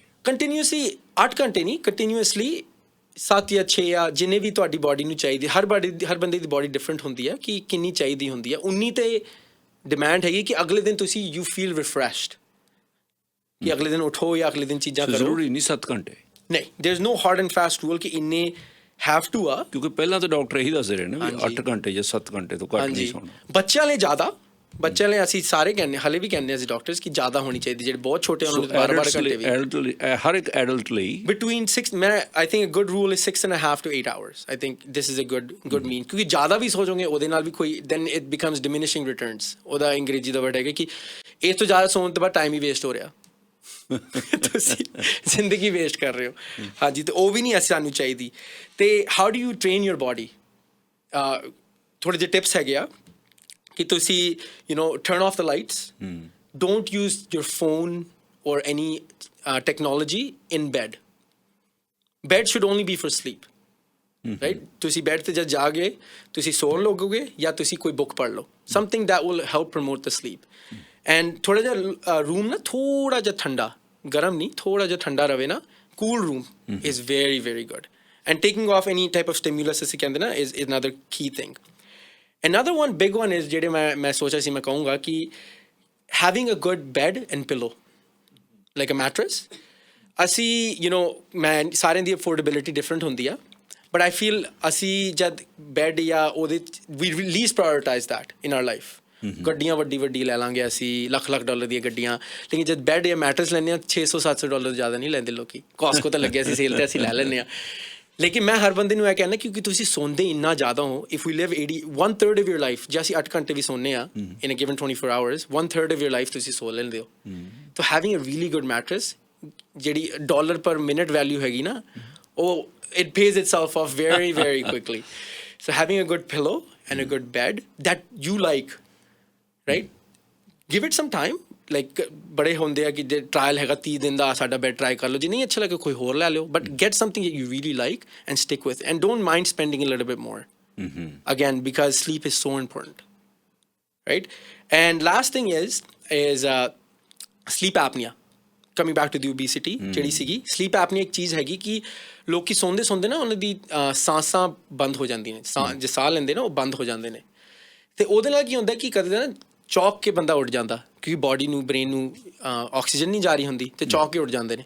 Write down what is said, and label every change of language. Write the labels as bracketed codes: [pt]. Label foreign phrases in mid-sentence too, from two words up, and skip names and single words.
[pa] ਕੰਟੀਨਿਊਸਲੀ 8 ਘੰਟੇ ਨਹੀਂ, ਕੰਟੀਨਿਊਸਲੀ 7 ਜਾਂ 6 ਜਾਂ ਜਿੰਨੇ ਵੀ ਤੁਹਾਡੀ ਬਾਡੀ ਨੂੰ ਚਾਹੀਦੀ। ਹਰ ਬੰਦੇ ਦੀ ਬਾਡੀ ਡਿਫਰੈਂਟ ਹੁੰਦੀ ਹੈ ਕਿ ਕਿੰਨੀ ਚਾਹੀਦੀ ਹੁੰਦੀ ਹੈ। ਉਨੀ ਤੇ ਡਿਮਾਂਡ ਹੈਗੀ ਕਿ ਅਗਲੇ ਦਿਨ ਤੁਸੀਂ [en] you feel refreshed, [pa] ਕਿ ਅਗਲੇ ਦਿਨ ਉਠੋ ਜਾਂ ਅਗਲੇ ਦਿਨ ਚੀਜ਼ਾਂ ਕਰੋ। ਜ਼ਰੂਰੀ ਨਹੀਂ 7 ਘੰਟੇ? [en] ਨਹੀਂ, there is no hard and fast rule [pa] ਕਿ ਇੰਨੇ [en] have to ਆ। [pa] ਕਿਉਂਕਿ ਪਹਿਲਾਂ ਤਾਂ ਡਾਕਟਰ ਇਹੀ ਦੱਸਦੇ ਰਹੇ ਨੇ ਵੀ 8 ਘੰਟੇ ਜਾਂ 7 ਘੰਟੇ ਤੋਂ ਘੱਟ ਨਹੀਂ ਸੌਣਾ। ਬੱਚਿਆਂ ਲਈ ਜ਼ਿਆਦਾ, ਬੱਚਿਆਂ ਲਈ ਅਸੀਂ ਸਾਰੇ ਕਹਿੰਦੇ, ਹਾਲੇ ਵੀ ਕਹਿੰਦੇ ਅਸੀਂ ਡਾਕਟਰਸ ਕਿ ਜ਼ਿਆਦਾ ਹੋਣੀ ਚਾਹੀਦੀ। ਜਿਹੜੇ ਬਹੁਤ ਛੋਟੇ ਉਹਨਾਂ ਨੂੰ 12 ਘੰਟੇ ਵੀ। ਹਰ ਇੱਕ ਐਡਲਟ ਲਈ [en] between 6 I think a good rule is 6.5 to 8 hours। I think this is a good mean. [pa] ਕਿਉਂਕਿ ਜ਼ਿਆਦਾ ਵੀ ਸੋ ਜਾਓਗੇ ਉਹਦੇ ਨਾਲ ਵੀ ਕੋਈ [en] then it becomes diminishing returns. [pa] ਉਹਦਾ ਅੰਗਰੇਜ਼ੀ ਦਾ ਵਰਡ ਹੈਗਾ ਕਿ ਇਸ ਤੋਂ ਜ਼ਿਆਦਾ ਸੌਣ ਤੋਂ ਬਾਅਦ ਟਾਈਮ ਹੀ ਵੇਸਟ ਹੋ ਰਿਹਾ। ਤੁਸੀਂ ਜ਼ਿੰਦਗੀ ਵੇਸਟ ਕਰ ਰਹੇ ਹੋ। ਹਾਂਜੀ, ਤੇ ਉਹ ਵੀ ਨਹੀਂ ਸਾਨੂੰ ਚਾਹੀਦੀ। [en] ਤੇ how do you train your body? [pa] ਥੋੜ੍ਹੇ ਜਿਹੇ ਟਿਪਸ ਹੈਗੇ ਆ ਕਿ ਤੁਸੀਂ [en] turn off the lights, don't use your phone or any technology in bed. Bed should only be for sleep, right? [pa] ਤੁਸੀਂ ਬੈਡ ਤੇ ਜਦ ਜਾ ਗਏ ਤੁਸੀਂ ਸੌਣ ਲੱਗੋਗੇ ਜਾਂ ਤੁਸੀਂ ਕੋਈ ਬੁੱਕ ਪੜ੍ਹ ਲਓ, [en] something that will help promote the sleep. [pa] And ਥੋੜ੍ਹਾ ਜਿਹਾ ਰੂਮ ਨਾ ਥੋੜ੍ਹਾ ਜਿਹਾ ਠੰਡਾ, ਗਰਮ ਨਹੀਂ, ਥੋੜ੍ਹਾ ਜਿਹਾ ਠੰਡਾ ਰਵੇ ਨਾ, [en] cool room is very very good. And taking off any type of stimulus [pa] ਅਸੀਂ ਕਹਿੰਦੇ ਨਾ [en] is another key thing. Another one, big one is [pa] ਜਿਹੜੇ ਮੈਂ ਸੋਚਿਆ ਸੀ ਮੈਂ ਕਹੂੰਗਾ ਕਿ [en] having a good bed and pillow, like a mattress. [pa] ਅਸੀਂ ਮੈਂ ਸਾਰਿਆਂ ਦੀ ਅਫੋਰਡੇਬਿਲਿਟੀ ਡਿਫਰੈਂਟ ਹੁੰਦੀ ਆ, [en] but I feel [pa] ਅਸੀਂ ਜਦ ਬੈਡ ਜਾਂ ਉਹਦੇ ਵੀ [en] least prioritize that in our life. [pa] ਗੱਡੀਆਂ ਵੱਡੀ ਲੈ ਲਾਂਗੇ ਅਸੀਂ, ਲੱਖ ਡਾਲਰ ਦੀਆਂ ਗੱਡੀਆਂ, ਲੇਕਿਨ ਜਦ ਬੈਡ ਜਾਂ ਮੈਟਰਸ ਲੈਂਦੇ ਹਾਂ $600-700 ਜ਼ਿਆਦਾ ਨਹੀਂ ਲੈਂਦੇ ਲੋਕੀ। ਕਾਸਕੋ ਤਾਂ ਲੱਗਿਆ ਸੀ ਸੇਲ ਤੇ ਅਸੀਂ ਲੈ ਲੈਂਦੇ ਹਾਂ। ਲੇਕਿਨ ਮੈਂ ਹਰ ਬੰਦੇ ਨੂੰ ਇਹ ਕਹਿੰਦਾ ਕਿਉਂਕਿ ਤੁਸੀਂ ਸੌਂਦੇ ਇੰਨਾ ਜ਼ਿਆਦਾ ਹੋ। [en] If you live 1/3 of your life, [pa] ਜੇ ਅਸੀਂ 8 ਘੰਟੇ ਵੀ ਸੌਂਦੇ ਹਾਂ [en] in a given 24 hours, 1/3 of your life [pa] ਤੁਸੀਂ ਸੌ ਲੈਂਦੇ ਹੋ। [en] So having a really good mattress [pa] ਜਿਹੜੀ [en] dollar per minute value [pa] ਹੈਗੀ ਨਾ ਉਹ [en] it pays itself off very very quickly. So having a good pillow and a good bed that you like, right? Give it some time. [pa] Like ਬੜੇ ਹੁੰਦੇ ਆ ਕਿ ਜੇ ਟਰਾਇਲ ਹੈਗਾ 30 ਦਿਨ ਦਾ ਸਾਡਾ ਬੈਡ ਟਰਾਈ ਕਰ ਲਓ, ਜੇ ਨਹੀਂ ਅੱਛਾ ਲੱਗੇ ਕੋਈ ਹੋਰ ਲੈ ਲਿਓ, [en] but get something that you really like and stick with and don't mind spending a little bit more. Again, because sleep is so important, right? And last thing is sleep apnea. Coming back to the obesity [pa] ਜਿਹੜੀ ਸੀਗੀ [en] sleep apnea [pa] ਇੱਕ ਚੀਜ਼ ਹੈਗੀ ਕਿ ਲੋਕੀ ਸੌਂਦੇ ਨਾ ਉਹਨਾਂ ਦੀ ਸਾਂਸਾਂ ਬੰਦ ਹੋ ਜਾਂਦੀਆਂ ਨੇ, ਜੇ ਸਾਹ ਲੈਂਦੇ ਨਾ ਉਹ ਬੰਦ ਹੋ ਜਾਂਦੇ ਨੇ, ਤੇ ਉਹਦੇ ਨਾਲ ਕੀ ਹੁੰਦਾ ਕਿ ਕਦੇ ਨਾ ਚੌਕ ਕੇ ਬੰਦਾ ਉੱਡ ਜਾਂਦਾ ਕਿਉਂਕਿ ਬਾਡੀ ਨੂੰ ਬ੍ਰੇਨ ਨੂੰ ਆਕਸੀਜਨ ਨਹੀਂ ਜਾ ਰਹੀ ਹੁੰਦੀ ਤੇ ਚੌਕ ਕੇ ਉੱਡ ਜਾਂਦੇ ਨੇ।